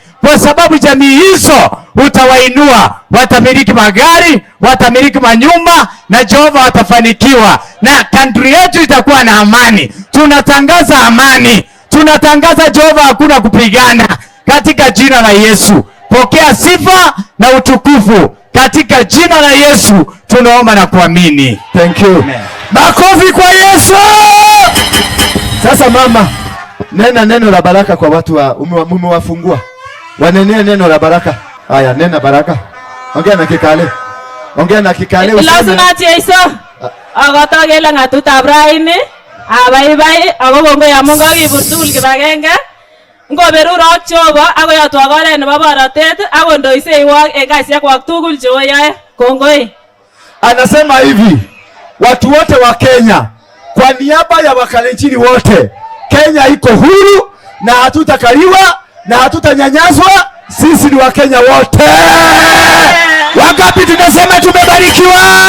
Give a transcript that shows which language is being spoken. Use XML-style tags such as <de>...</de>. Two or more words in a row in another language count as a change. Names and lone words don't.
<sw>Kwa sababu jamii hizo utawainua, watamiliki magari, watamiliki manyumba, na Jehova watafanikiwa, na country yetu itakuwa na amani. Tunatangaza amani, tunatangaza Jehova hakuna kupigana, katika jina la Yesu. Pokea sifa na utukufu katika jina la Yesu tunaomba na kuamini.</sw> <en>Thank you.</en> <sw>Amen. Makofi kwa Yesu. Sasa mama, nena neno la baraka kwa watu wa umewafungua. Wanenea neno la baraka. Haya, nena baraka. Ongea na Kikale. Ongea na Kikale useme. Lazima Yesu.</sw> <kln>Agotogela ngatuta Abraham. Abaibai agogongo ya Mungu gibutul kibagenge. Ngoberurok Jehova agoyatwa gore nebo baratet agondoise iwak engasiak wak tugul cheoyae. Kongoi.</kln> <sw>Anasema hivi, watu wote wa Kenya, kwa niaba ya Wakalenjin wote, Kenya iko huru na hatutakaliwa na hatutanyanyaswa. Sisi ni Wakenya wote. Wangapi tunasema tumebarikiwa?</sw>